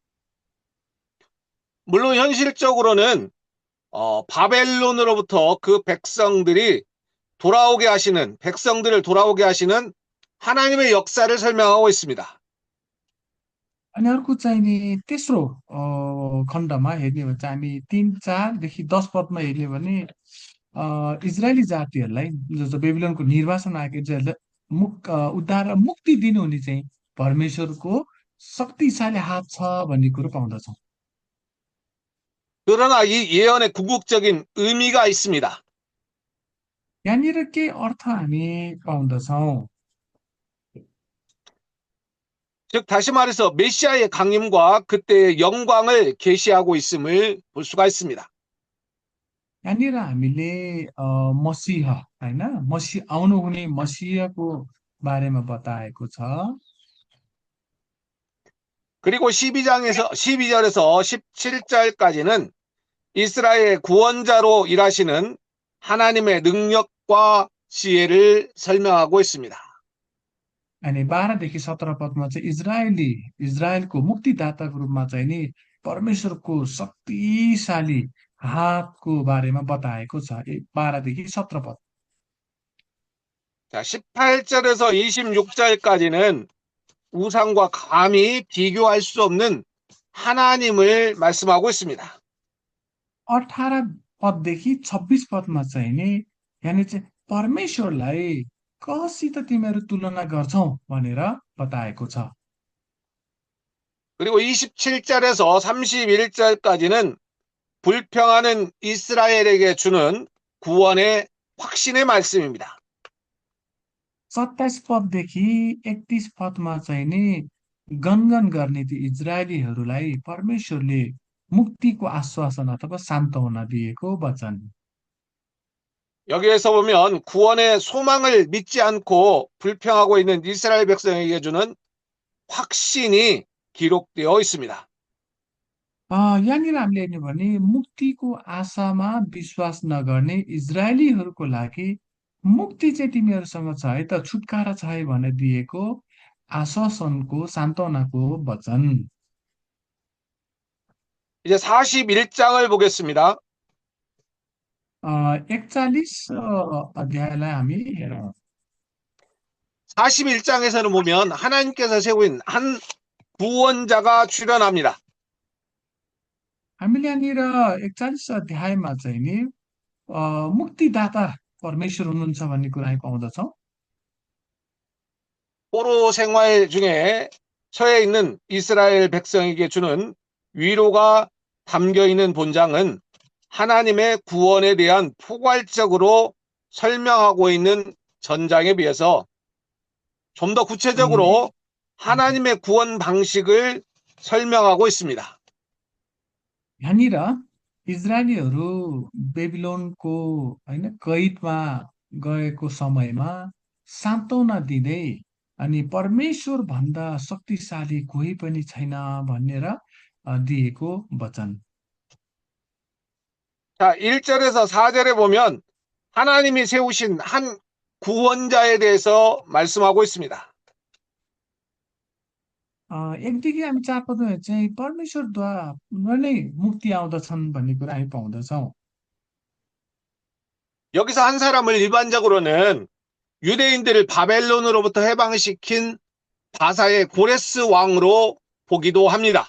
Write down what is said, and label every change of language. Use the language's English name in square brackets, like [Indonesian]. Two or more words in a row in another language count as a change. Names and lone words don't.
[Korean] 물론 현실적으로는 바벨론으로부터 그 백성들을 돌아오게 하시는 하나님의 역사를 설명하고 있습니다. [Nepali] अनि अर्को चाहिँ नि तेस्रो खण्डमा हेर्ने हो भने चाहिँ हामी 3 4देखि 10 पदमा हेर्ने हो भने इजरायली जातिहरूलाई जो बेबिलोनको निर्वासन आएको इजरायललाई उद्धार र मुक्ति दिनुहुने चाहिँ परमेश्वरको शक्तिशाली हात छ भन्ने कुरो पाउँदछौँ [Korean] 그러나 이 예언에 궁극적인 의미가 있습니다. [Nepali] यहाँनिर के अर्थ हामी पाउँदछौँ [Korean] 즉 다시 말해서 메시아의 강림과 그때의 영광을 계시하고 있음을 볼 수가 있습니다. [Nepali] यहाँनिर हामीले मसीह होइन आउनुहुने मसीहको बारेमा बताएको छ [Korean] 그리고 12절에서 17절까지는 이스라엘의 구원자로 일하시는 하나님의 능력과 지혜를 설명하고 있습니다. [Nepali] अनि 12देखि 17 पदमा चाहिँ इजरायलको मुक्तिदाताको रूपमा चाहिँ नि परमेश्वरको शक्तिशाली हातको बारेमा बताएको छ 12देखि 17 पद [Korean] 자, 18절에서 26절까지는 우상과 감히 비교할 수 없는 하나님을 말씀하고 있습니다. [Nepali] 18 पददेखि 26 पदमा चाहिँ नि यहाँनिर चाहिँ परमेश्वरलाई कसित तिमीहरू तुलना गर्छौ भनेर बताएको छ [Korean] 그리고 27절에서 31절까지는 불평하는 이스라엘에게 주는 구원의 확신의 말씀입니다. [Nepali] 27 पददेखि 31 पदमा चाहिँ नि गनगन गर्ने ती इजरायलीहरूलाई परमेश्वरले मुक्तिको आश्वासन अथवा सान्त्वना दिएको वचन [Korean] 여기에서 보면 구원의 소망을 믿지 않고 불평하고 있는 이스라엘 백성에게 주는 확신이 기록되어 있습니다. [Nepali] यहाँनिर हामीले हेर्ने भने मुक्तिको आशामा विश्वास नगर्ने इजरायलीहरूको लागि मुक्ति चाहिँ तिमीहरूसँग छ है त छुटकारा छ है भनेर दिएको आश्वासनको सान्त्वनाको वचन [Korean] 이제 41장을 보겠습니다. [Nepali] 41 अध्यायलाई हामी हेरौँ [Korean] 41장에서는 보면 하나님께서 세우신 한 구원자가 출현합니다. [Nepali] हामीले यहाँनिर 41 अध्यायमा चाहिँ नि मुक्तिदाता परमेश्वर हुनुहुन्छ भन्ने कुरा हामी पाउँदछौँ। [Korean] 포로 생활 중에 처해 있는 이스라엘 백성에게 주는 위로가 담겨 있는 본장은 하나님의 구원에 대한 포괄적으로 설명하고 있는 전장에 비해서 좀 더 [Nepali] अनि [Korean] 구체적으로 하나님의 구원 방식을 설명하고 있습니다. [Nepali] यहाँनिर इजरायलीहरू बेबिलोनको होइन कैदमा गएको समयमा सान्त्वना दिँदै अनि परमेश्वर भन्दा शक्तिशाली कोही पनि छैन भनेर दिएको वचन। [Korean] 자, 1절에서 4절에 보면 하나님이 세우신 한 구원자에 대해서 말씀하고 있습니다. [Nepali] एकदेखि हामी 4 पदमा चाहिँ परमेश्वरद्वारा नै मुक्ति आउँदछन् भन्ने कुरा हामी पाउँदछौँ। [Korean] 여기서 한 사람을 일반적으로는 유대인들을 바벨론으로부터 해방시킨 바사의 고레스 왕으로 보기도 합니다.